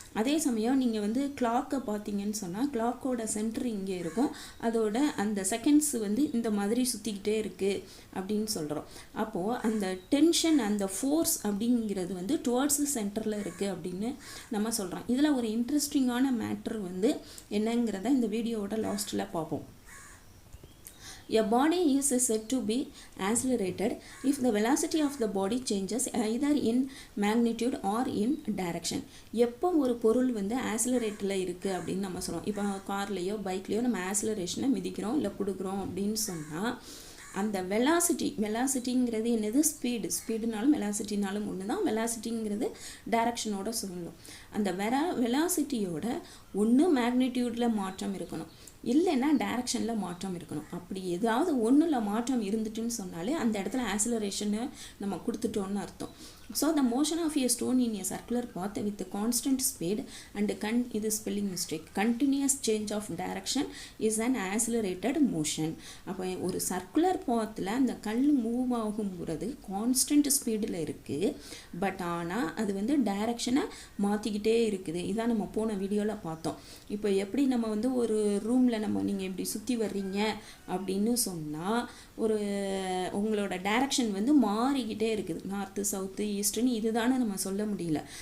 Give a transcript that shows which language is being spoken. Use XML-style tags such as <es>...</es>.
<ta>அதே சமயம் நீங்கள் வந்து கிளாக்கை பார்த்தீங்கன்னு சொன்னால் கிளாக்கோட சென்டர் இங்கே இருக்கும், அதோட அந்த செகண்ட்ஸ் வந்து இந்த மாதிரி சுற்றிக்கிட்டே இருக்குது அப்படின்னு சொல்கிறோம். அப்போது அந்த டென்ஷன் அந்த ஃபோர்ஸ் அப்படிங்கிறது வந்து டுவர்ட்ஸ் சென்டரில் இருக்குது அப்படின்னு நம்ம சொல்கிறோம். இதில் ஒரு இன்ட்ரெஸ்டிங்கான மேட்ரு வந்து என்னங்கிறத இந்த வீடியோவோட லாஸ்ட்டில் பார்ப்போம்.</ta> <en>A body is said to be accelerated if the velocity of the body changes either in magnitude or in direction.</en> <ta>எப்போ ஒரு பொருள் வந்து ஆக்ஸலரேட்டில் இருக்குது அப்படின்னு நம்ம சொல்கிறோம். இப்போ கார்லேயோ பைக்லேயோ நம்ம ஆக்ஸலரேஷனை மிதிக்கிறோம் இல்லை கொடுக்குறோம் அப்படின்னு சொன்னால் அந்த வெலாசிட்டிங்கிறது என்னது? ஸ்பீடுனாலும் வெலாசிட்டினாலும் ஒன்று தான். வெலாசிட்டிங்கிறது டைரக்ஷனோட சொல்லணும். அந்த வெலாசிட்டியோட ஒன்று மேக்னிடியூடில் மாற்றம் இருக்கணும், இல்லைன்னா டைரக்ஷனில் மாற்றம் இருக்கணும். அப்படி ஏதாவது ஒன்றில் மாற்றம் இருந்துட்டுன்னு சொன்னாலே அந்த இடத்துல ஆக்ஸலரேஷனை நம்ம கொடுத்துட்டோன்னு அர்த்தம்.</ta> <en>so the motion of a stone in a circular path with a constant speed and</en> <ta>இது spelling mistake,</ta> <en>continuous change of direction is an accelerated motion.</en> <ta>அப்போ ஒரு சர்க்குலர் பாத்தில் அந்த கல் மூவ் ஆகும்போது கான்ஸ்டன்ட் ஸ்பீடில் இருக்குது, பட் ஆனால் அது வந்து டைரக்ஷனை மாற்றிக்கிட்டே இருக்குது. இதான் நம்ம போன வீடியோவில் பார்த்தோம். இப்போ எப்படி நம்ம வந்து ஒரு ரூமில் நீங்கள் இப்படி சுற்றி வர்றீங்க அப்படின்னு சொன்னால் உங்களோட டைரக்ஷன் வந்து மாறிக்கிட்டே இருக்குது, நார்த்து சவுத்து ஈஸ்ட்னு இதுதானே நம்ம சொல்ல முடியல.</ta>